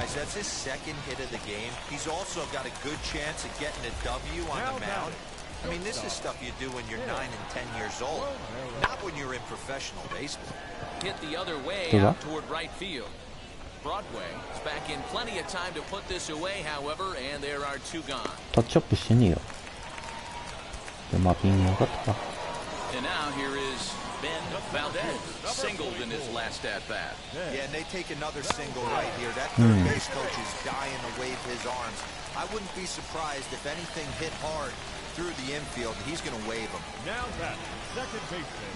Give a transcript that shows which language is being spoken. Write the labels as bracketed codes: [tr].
[en] guys, that's his second hit of the game. He's also got a good chance of getting a W on the mound. I mean, this is stuff you do when you're 9 and 10 years old, not when you're in professional baseball. Hit the other way Yeah. out toward right field. Broadway is back in plenty of time to put this away, however, and there are 2 gone. [ja] タッチアップしてねえよ。で、まあ、ピンよかったか。 [en] And now here is Ben Valdez, singled in his last at-bat. Yeah, and they take another single right here. That third base coach is dying to wave his arms. I wouldn't be surprised if anything hit hard through the infield. He's going to wave them. Now that second baseman.